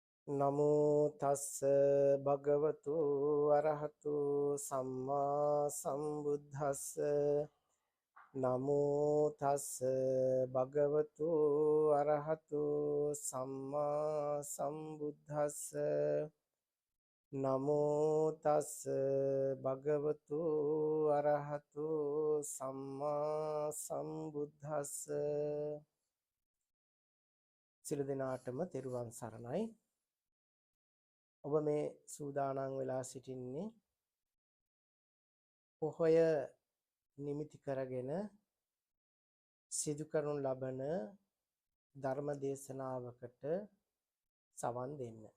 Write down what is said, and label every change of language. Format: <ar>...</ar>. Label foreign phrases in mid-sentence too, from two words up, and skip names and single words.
<pi>නමෝ තස්ස භගවතු අරහතු සම්මා සම්බුද්දස්ස නමෝ තස්ස භගවතු අරහතු සම්මා සම්බුද්දස්ස නමෝ තස්ස භගවතු අරහතු සම්මා සම්බුද්දස්ස</pi> <si>සියලු දෙනාටම තෙරුවන් සරණයි. ඔබ මේ සූදානම් වෙලා සිටින්නේ පොහොය නිමිති කරගෙන සිදු කරනු ලබන ධර්ම දේශනාවකට සවන් දෙන්න.</si>